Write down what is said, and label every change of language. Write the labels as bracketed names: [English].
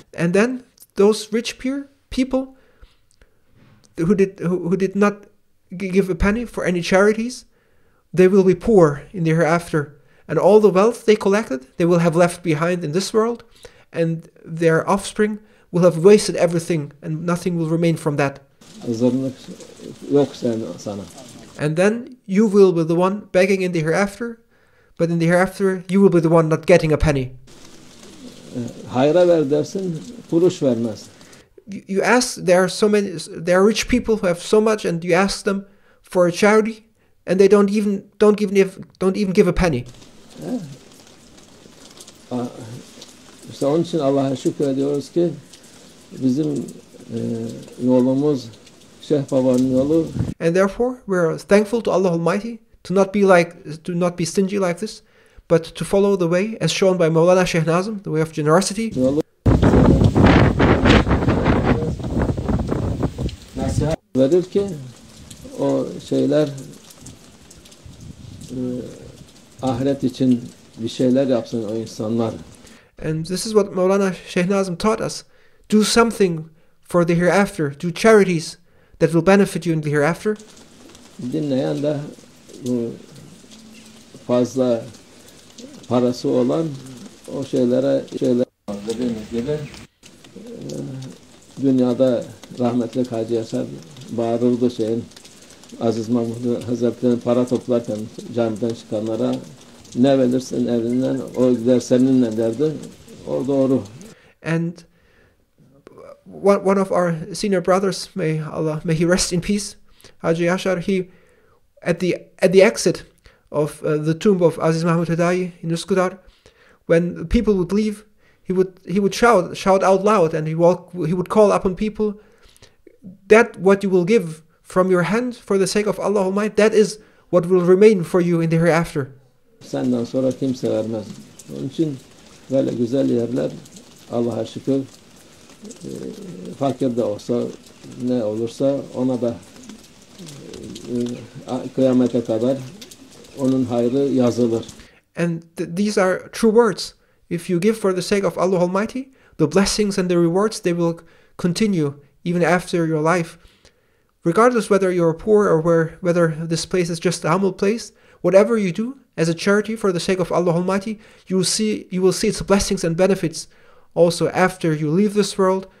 [English] And then those rich people who did not give a penny for any charities, they will be poor in the hereafter, and all the wealth they collected they will have left behind in this world, and their offspring will have wasted everything and nothing will remain from that. [Turkish] Hazırlık yok sana. [English] And then you will be the one begging in the hereafter, but in the hereafter you will be the one not getting a penny. [Turkish] Hayra ver dersin, kuruş vermez. [English] You ask, there are rich people who have so much, and you ask them for a charity, and they don't even give a penny. [Turkish] İşte onun için Allah'a şükrediyoruz ki bizim yolumuz Şeyh Baba'nın yolu. [English] And therefore we are thankful to Allah Almighty to not be stingy like this, but to follow the way as shown by Maulana Sheikh Nazim, the way of generosity. [Turkish] Yolu verir ki o şeyler ahiret için bir şeyler yapsın o insanlar. [English] And this is what Maulana Sheikh Nazim taught us. Do something for the hereafter. Do charities that will benefit you in the hereafter. [Turkish] Dinleyen de fazla parası olan o şeyler dediğimiz gibi dünyada rahmetli Hacı Yaşar bağırırdı Aziz Mahmud Hazretleri'nin para toplarken camiden çıkanlara ne verirsin elinden o gider seninle derdi. O doğru. [English] And one of our senior brothers, may he rest in peace, Haji Yashar, he at the exit of the tomb of Aziz Mahmud Hadayi in Üsküdar, when people would leave, he would shout out loud, and he would call upon people that what you will give from your hand for the sake of Allah Almighty, that is what will remain for you in the hereafter. [Turkish] Senden sonra kimse vermez. Onun için böyle güzel yerler Allah'a şükür fakir de olsa ne olursa ona da kıyamete kadar onun hayrı yazılır. [English] And these are true words. If you give for the sake of Allah Almighty, the blessings and the rewards, they will continue even after your life. Regardless whether you're poor or whether this place is just a humble place, whatever you do as a charity for the sake of Allah Almighty, you will see its blessings and benefits also after you leave this world.